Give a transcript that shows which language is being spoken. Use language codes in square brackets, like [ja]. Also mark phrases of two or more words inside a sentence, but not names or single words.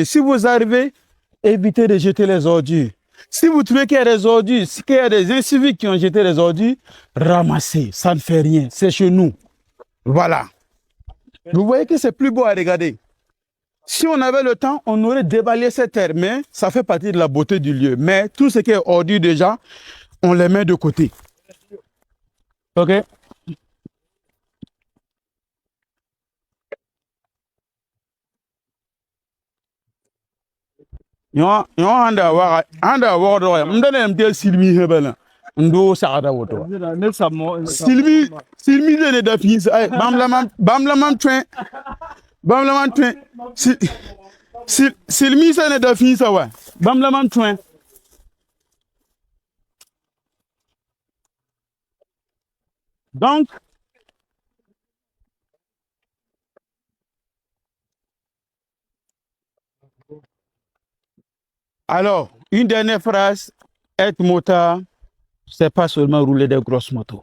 [fr] Si vous arrivez, évitez de jeter les ordures. Si vous trouvez qu'il y a des ordures, qu'il y a des inciviques qui ont jeté les ordures, ramassez. Ça ne fait rien. C'est chez nous. Voilà. Vous voyez que c'est plus beau à regarder. Si on avait le temps, on aurait déballé cette terre, mais ça fait partie de la beauté du lieu. Mais tout ce qui est ordure déjà, on les met de côté. OK? Yo anda wa do ya mdane mte silmi hebela ndo saada woto silmi de da fi ay bam la mam twen silmi sa ne da fi sa wa bam la mam twen. Donc alors, une dernière phrase, être motard, c'est pas seulement rouler des grosses motos.